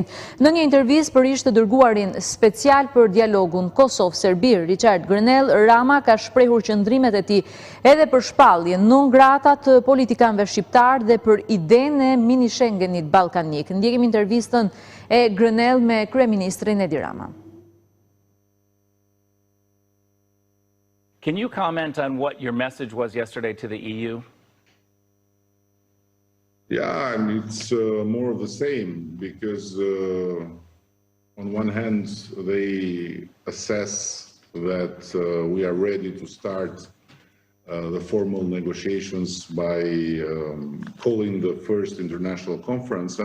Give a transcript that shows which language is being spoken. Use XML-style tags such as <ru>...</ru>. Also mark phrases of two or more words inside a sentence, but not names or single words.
<sq>Në një intervistë për ish të dërguarin special për dialogun Kosovë-Serbi, Richard Grenell, Rama ka shprehur qëndrimet e tij edhe për shpalljen</sq> <la>non grata</la> <sq>të politikanëve shqiptar dhe për idenë e mini Schengenit ballkanik. Ndjekim intervistën e Grenell me kryeministrin Edi Rama.</sq> <en>Can you comment on what your message was yesterday to the EU? Yeah, I mean, it's more of the same because on one hand, they assess that we are ready to start the formal negotiations by calling the first international conference.</en>